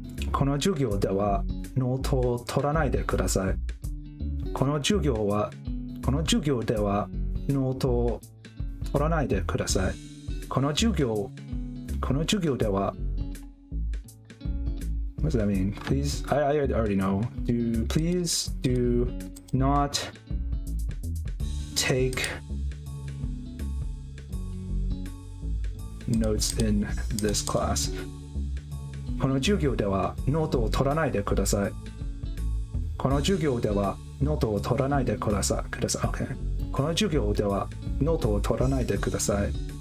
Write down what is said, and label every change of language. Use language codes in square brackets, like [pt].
[ja] この授業ではノートを取らないでください。この授業ではノートを取らないでください。この授業では [en] What does that mean? Please, I already know. Please do not take notes in this class. [ja] この授業ではノートを取らないでください。この授業ではノートを取らないでください。 [en] Okay. [ja] この授業ではノートを取らないでください。